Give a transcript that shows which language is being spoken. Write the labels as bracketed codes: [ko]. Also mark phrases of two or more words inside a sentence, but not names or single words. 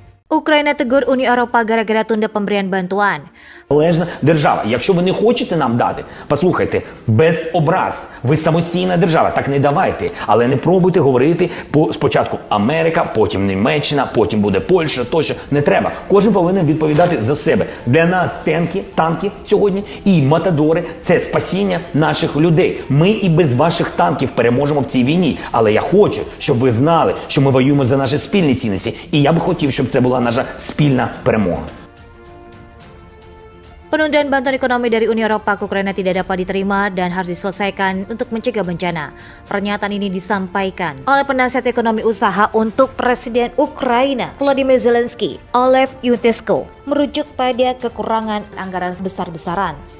[id] Ukraina tegur Uni Eropa gara-gara tunda pemberian bantuan. [uk] Залежна держава. Якщо ви не хочете нам дати, послухайте, без образ. Ви самостійна держава, так не давайте. Але не пробуйте говорити спочатку Америка, потім Німеччина, потім буде Польща, тощо. Не треба. Кожен повинен відповідати за себе. Для нас танки сьогодні і матадори – це спасіння наших людей. Ми і без ваших танків переможемо в цій війні. Але я хочу, щоб ви знали, що ми воюємо за наші спільні цінності. І я би хотів, щоб це була наша спільна перемога. [id] Penundaan bantuan ekonomi dari Uni Eropa ke Ukraina tidak dapat diterima dan harus diselesaikan untuk mencegah bencana. Pernyataan ini disampaikan oleh penasihat ekonomi usaha untuk Presiden Ukraina Volodymyr Zelensky, Olev Yutesko, merujuk pada kekurangan anggaran besar-besaran.